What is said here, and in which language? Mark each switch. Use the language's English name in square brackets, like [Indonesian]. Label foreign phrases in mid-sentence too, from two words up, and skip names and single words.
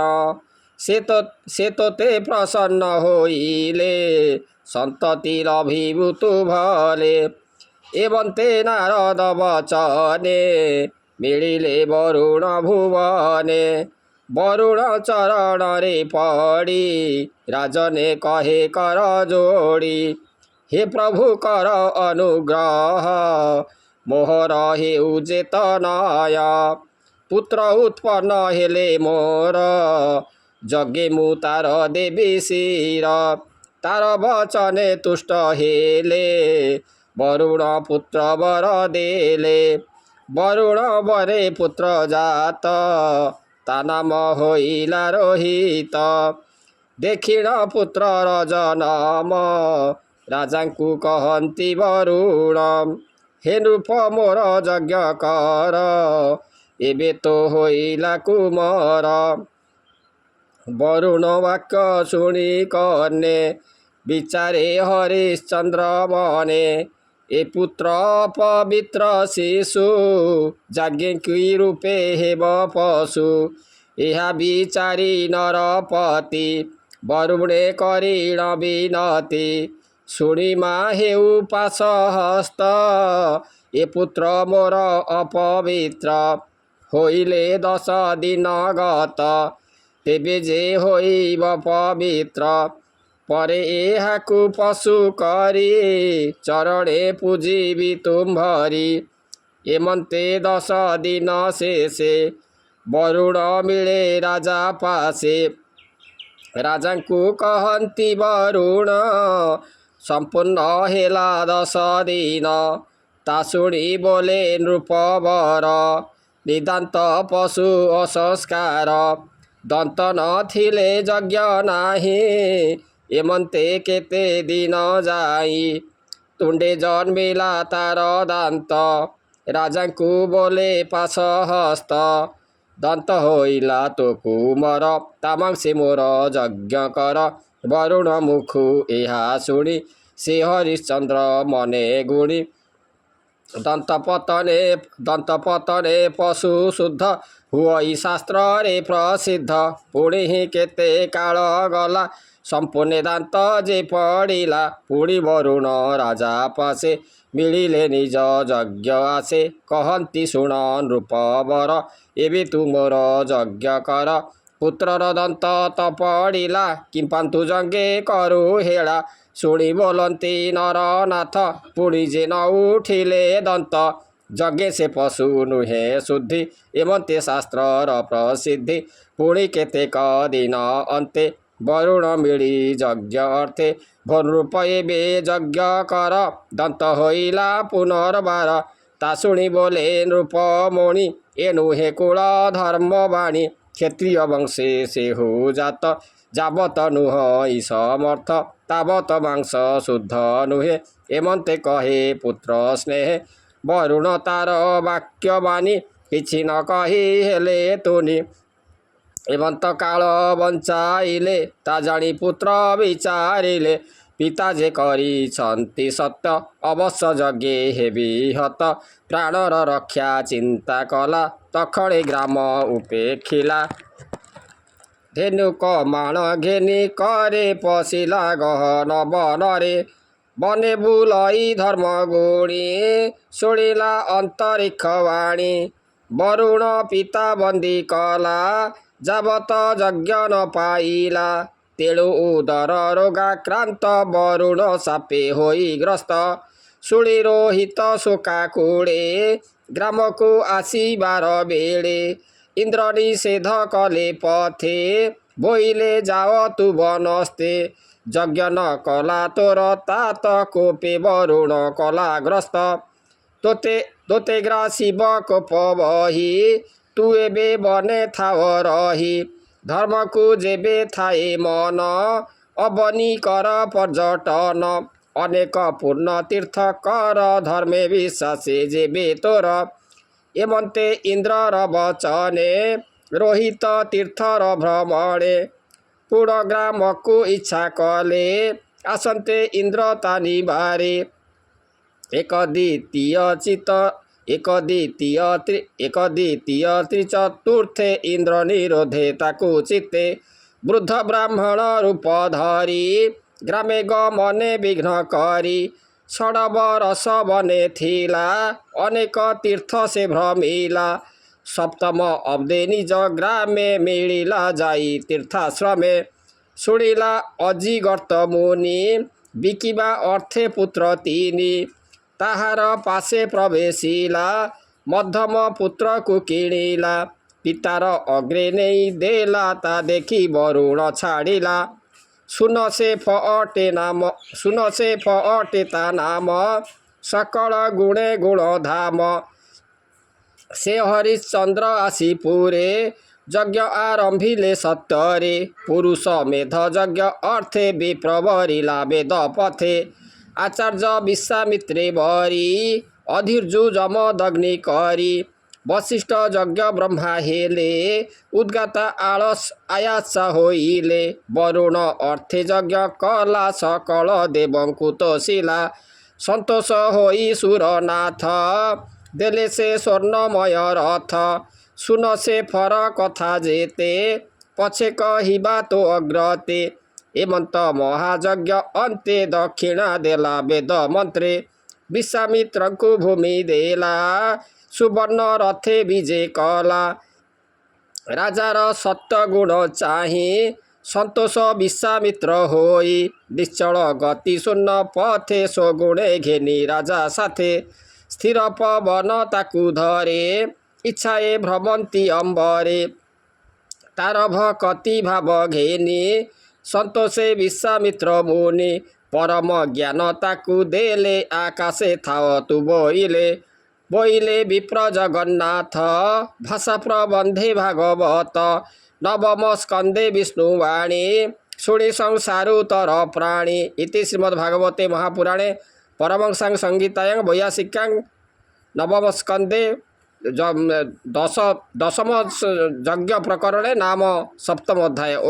[Odia] ସେ ତୋତେ ପ୍ରସନ୍ନ ହୋଇଲେ ସନ୍ତତି ଲଭିବୁ ତୁ ଭଲେ। ଏବନ୍ତେ ନାରଦ ବଚନେ ମିଳିଲେ ବରୁଣ ଭୁବନେ। ବରୁଣ ଚରଣରେ ପଡ଼ି ରାଜନେ କହେ କର ଯୋଡ଼ି। ହେ ପ୍ରଭୁ କର ଅନୁଗ୍ରହ ମୋହର ହେଉ ଚେତନୟ। ପୁତ୍ର ଉତ୍ପନ୍ନ ହେଲେ ମୋର ଜଗେ ମୁ ତାର ଦେବି ଶିର। ତାର ବଚନେ ତୁଷ୍ଟ ହେଲେ ବରୁଣ ପୁତ୍ର ବର ଦେଲେ। ବରୁଣ ବରେ ପୁତ୍ର ଜାତ ତା ନାମ ହୋଇଲା ରୋହିତ। ଦେଖିଣ ପୁତ୍ର ରଜନମ ରାଜାଙ୍କୁ କହନ୍ତି ବରୁଣ। ହେ ନୃପ ମୋର ଯଜ୍ଞ କର ଏବେ ତୋ ହୋଇଲା କୁମର। ବରୁଣ ବାକ୍ୟ ଶୁଣି କନ୍ୟେ ବିଚାରେ ହରିଶ୍ଚନ୍ଦ୍ର ମନେ। ଏ ପୁତ୍ର ପବିତ୍ର ଶିଶୁ ଯଜ୍ଞ କି ରୂପେ ହେବ ପଶୁ। ଏହା ବିଚାରି ନରପତି ବରୁଣେ କରିଣ ବିନତି। ଶୁଣି ମା ହେଉ ପାଶ ହସ୍ତ ଏ ପୁତ୍ର ମୋର ଅପବିତ୍ର। ହୋଇଲେ 10 ଦିନ ଗତ ତେବେ ଯେ ହୋଇବ ପବିତ୍ର। ପରେ ଏହାକୁ ପଶୁ କରି ଚରଣେ ପୂଜିବି ତୁମ୍ଭରି। ଏମନ୍ତେ 10 ଦିନ ଶେଷେ ବରୁଣ ମିଳେ ରାଜା ପାଶେ। ରାଜାଙ୍କୁ କହନ୍ତି ବରୁଣ ସମ୍ପୂର୍ଣ୍ଣ ହେଲା 10 ଦିନ। ତା ଶୁଣି ବୋଲେ ନୃପବର ନିଦାନ୍ତ ପଶୁ ଅସଂସ୍କାର। ଦନ୍ତ ନଥିଲେ ଯଜ୍ଞ ନାହିଁ ଏମନ୍ତେ କେତେ ଦିନ ଯାଇ। ତୁଣ୍ଡେ ଜନ୍ମିଲା ତାର ଦାନ୍ତ ରାଜାଙ୍କୁ ବୋଲେ ପାଶ ହସ୍ତ। ଦନ୍ତ ହୋଇଲା ତୋ କୁମର ତା ମାଂସେ ମୋର ଯଜ୍ଞ କର। ବରୁଣ ମୁଖୁ ଏହା ଶୁଣି ସେ ହରିଶ୍ଚନ୍ଦ୍ର ମନେ ଗୁଣି। ଦନ୍ତପତନେ ପଶୁ ଶୁଦ୍ଧ ହୁଇ ଶାସ୍ତ୍ର ରେ ପ୍ରସିଦ୍ଧ। ପୁଣି ହି କେତେ କାଳ ଗଲା ସମ୍ପୂର୍ଣ୍ଣ ଦାନ୍ତ ଯେ ପଡ଼ିଲା। ପୁଣି ବରୁଣ ରାଜା ପାଶେ ମିଳିଲେ ନିଜ ଯଜ୍ଞ ଆଶେ। କହନ୍ତି ଶୁଣ ନୃପବର ଏବେ ତୁ ମୋର ଯଜ୍ଞ କର। ପୁତ୍ରର ଦନ୍ତ ତ ପଡ଼ିଲା କିମ୍ପାନ୍ତୁ ଜଙ୍ଗେ କରୁ ହେଳା। ଶୁଣି ବୋଲନ୍ତି ନରନାଥ ପୁଣି ଯେ ନ ଉଠିଲେ ଦନ୍ତ। ଜଗେ ସେ ପଶୁ ନୁହେ ଶୁଦ୍ଧି ଏମନ୍ତେ ଶାସ୍ତ୍ରର ପ୍ରସିଦ୍ଧି। ପୁଣି କେତେକ ଦିନ ଅନ୍ତେ ବରୁଣ ମିଳି ଯଜ୍ଞ ଅର୍ଥେ। ଭନୃପ ଏବେ ଯଜ୍ଞ କର ଦନ୍ତ ହୋଇଲା ପୁନର୍ବାର। ତା ଶୁଣି ବୋଲେ ନୃପମୁନି ଏ ନୁହେ କୁଳ ଧର୍ମ ବାଣୀ। କ୍ଷତ୍ରିୟ ବଂଶେ ସେ ହୋ ଜାତ ଯାବତ ନୁହ ସମର୍ଥ ତାବତ ମାଂସ ଶୁଦ୍ଧ ନୁହେ। ଏମନ୍ତେ କହେ ପୁତ୍ର ସ୍ନେହ ବରୁଣ ତାର ବାକ୍ୟ ବାଣୀ କିଛି ନ କହି ହେଲେ ତୁନି। ଏମନ୍ତ କାଳ ବଞ୍ଚାଇଲେ ତା ଜାଣି ପୁତ୍ର ବିଚାରିଲେ। ପିତା ଯେ କରିଛନ୍ତି ସତ୍ୟ ଅବଶ୍ୟ ଯଜ୍ଞେ ହେବି ହତ। ପ୍ରାଣର ରକ୍ଷା ଚିନ୍ତା କଲା ତଖଣେ ଗ୍ରାମ ଉପେଖିଲା। ଧେନୁକ ମାଣ ଘେନି କରେ ପଶିଲା ଗହନ ବନରେ। ବନେ ବୁଲଇ ଧର୍ମ ଗୁଣି ଶୁଣିଲା ଅନ୍ତରିକ୍ଷ ବାଣୀ। ବରୁଣ ପିତା ବନ୍ଦୀ କଲା ଯାବତ ଯଜ୍ଞ ନ ପାଇଲା। ତେଣୁ ଉଦର ରୋଗାକ୍ରାନ୍ତ ବରୁଣ ଶାପେ ହୋଇ ଗ୍ରସ୍ତ। ଶୁଣି ରୋହିତ ଶୋକାକୁଳେ ଗ୍ରାମ କୁ ଆସିବାର ବେଳେ। ଇନ୍ଦ୍ର ନିଷେଧ କଲେ ପଥେ ବୋଇଲେ ଯାଅ ତୁ ବନସ୍ତେ। ଯଜ୍ଞ ନ କଲା ତୋର ତାତ କୋପେ ବରୁଣ କଲା ଗ୍ରସ୍ତ। ତୋତେ ଗ୍ରାସିବ କୋପ ବହି ତୁ ଏବେ ବନେ ଥାଅ ରହି। ଧର୍ମ କୁ ଯେବେ ଥାଏ ମନ ଅବନୀ କର ପର୍ଯ୍ୟଟନ। ଅନେକ ପୂର୍ଣ୍ଣ ତୀର୍ଥ କର ଧର୍ମେ ବିଶ୍ୱାସେ ଯେବେ ତୋର ଏମନ୍ତେ ଇନ୍ଦ୍ରର ବଚନେ ରୋହିତ ତୀର୍ଥର ଭ୍ରମଣେ ପୂର୍ଣ୍ଣଗ୍ରାମ କୁ ଇଚ୍ଛା କଲେ ଆସନ୍ତେ ଇନ୍ଦ୍ର ତାନି ବାରେ ଏକ ଦ୍ୱିତୀୟ ତ୍ରିଚତୁର୍ଥେ ଇନ୍ଦ୍ର ନିରୋଧେ ତାକୁ ଚିତ୍ତେ ବୃଦ୍ଧ ବ୍ରାହ୍ମଣ ରୂପ ଧରି ଗ୍ରାମେ ଗମନେ ବିଘ୍ନ କରି ଷଡବ ରସ ବନେ ଥିଲା ଅନେକ ତୀର୍ଥ ସେ ଭ୍ରମିଲା ସପ୍ତମ ଅବ୍ଦେ ନିଜ ଗ୍ରାମେ ମିଳିଲା ଯାଇ ତୀର୍ଥାଶ୍ରମେ ଶୁଣିଲା ଅଜିଗର୍ତ୍ତ ମୁନି ବିକିବା ଅର୍ଥେ ପୁତ୍ର ତିନି ତାହାର ପାଶେ ପ୍ରବେଶିଲା ମଧ୍ୟମ ପୁତ୍ର କୁ କିଣିଲା ପିତାର ଅଗ୍ରେ ନହିଁ ଦେଲା ତା ଦେଖି ବରୁଣ ଛାଡ଼ିଲା ଶୁଣ ସେ ଫଅଟେ ତା ନାମ ସକଳ ଗୁଣେ ଗୁଣ ଧାମ ସେ ହରିଶ୍ଚନ୍ଦ୍ର ଆସି ପୁରେ ଯଜ୍ଞ ଆରମ୍ଭିଲେ ସତ୍ତରେ ପୁରୁଷ ମେଧ ଯଜ୍ଞ ଅର୍ଥେ ବିପ୍ରବରିଲା ବେଦ ପଥେ ଆଚାର୍ଯ୍ୟ ବିଶ୍ୱାମିତ୍ରେ ବରି ଅଧୀର୍ଜୁ ଜମଦଗ୍ନି କରି ବଶିଷ୍ଠ ଯଜ୍ଞ ବ୍ରହ୍ମା ହେଲେ ଉଦ୍ଗାତା ଆଲସ ଆୟାସ ହୋଇଲେ ବରୁଣ ଅର୍ଥେ ଯଜ୍ଞ କଲା ସକଳ ଦେବଙ୍କୁ ତୋଷିଲା ସନ୍ତୋଷ ହୋଇ ସୁରନାଥ ଦେଲେ ସେ ସ୍ୱର୍ଣ୍ଣମୟ ରଥ ଶୁଣ ସେ ଫର କଥା ଯେତେ ପଛେ କହିବା ତୋ ଅଗ୍ରତେ ଏମନ୍ତ ମହାଯଜ୍ଞ ଅନ୍ତେ ଦକ୍ଷିଣା ଦେଲା ବେଦ ମନ୍ତ୍ରେ ବିଶ୍ୱାମିତ୍ର କୁ ଭୂମି ଦେଲା ସୁବର୍ଣ୍ଣ ରଥେ ବିଜୟ କଲା ରାଜାର ସତ୍ୟ ଗୁଣ ଚାହିଁ ସନ୍ତୋଷ ବିଶ୍ୱାମିତ୍ର ହୋଇ ନିଶ୍ଚଳ ଗତି ଶୂନ୍ୟ ପଥେ ସ୍ୱଗୁଣେ ଘେନି ରାଜା ସାଥେ ସ୍ଥିର ପବନ ତାକୁ ଧରେ ଇଚ୍ଛାଏ ଭ୍ରମନ୍ତି ଅମ୍ବରେ ତାରଭ କତି ଭାବ ଘେନି ସନ୍ତୋଷେ ବିଶ୍ୱାମିତ୍ର ମୁନି ପରମ ଜ୍ଞାନ ତାକୁ ଦେଲେ ଆକାଶେ ଥାଅ ତୁ ବୋଇଲେ ବିପ୍ର ଜଗନ୍ନାଥ ଭାଷା ପ୍ରବନ୍ଧେ ଭାଗବତ ନବମ ସ୍କନ୍ଧେ ବିଷ୍ଣୁବାଣୀ ଶୁଣି ସଂସାରୁତର ପ୍ରାଣୀ [Sanskrit] इति श्रीमद्भागवते महापुराणे परमहंसां संहितायां 82 नवम स्कंदे दशम यज्ञ प्रकरणे नाम सप्तम अध्याय।